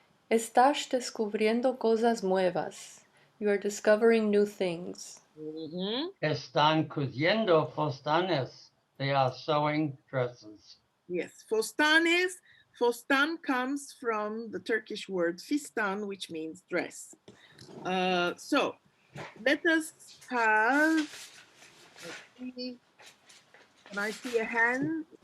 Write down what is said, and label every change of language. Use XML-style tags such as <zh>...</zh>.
<lad>Estás descubriendo cosas nuevas.</lad> <en>You are discovering new things.</en> <lad>Están cosiendo fostanes.</lad> <en>They are sewing dresses. Yes, fostanes. Fostan comes from the Turkish word fistan, which means dress. So let us have, let's see, can I see a hand?</en>